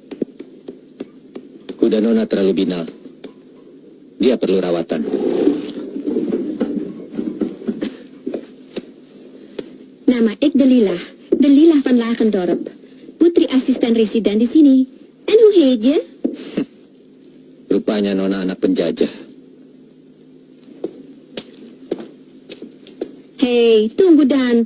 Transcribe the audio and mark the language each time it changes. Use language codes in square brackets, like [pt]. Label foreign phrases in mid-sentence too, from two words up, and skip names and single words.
[id] Kuda Nona terlalu binal. Dia perlu rawatan. Nama ik Delilah. Delilah van Lagendorp. Putri asisten residen di sini. [nl] En hoe heet je? [id] Rupanya Nona anak penjajah. Hei, tunggu Dan.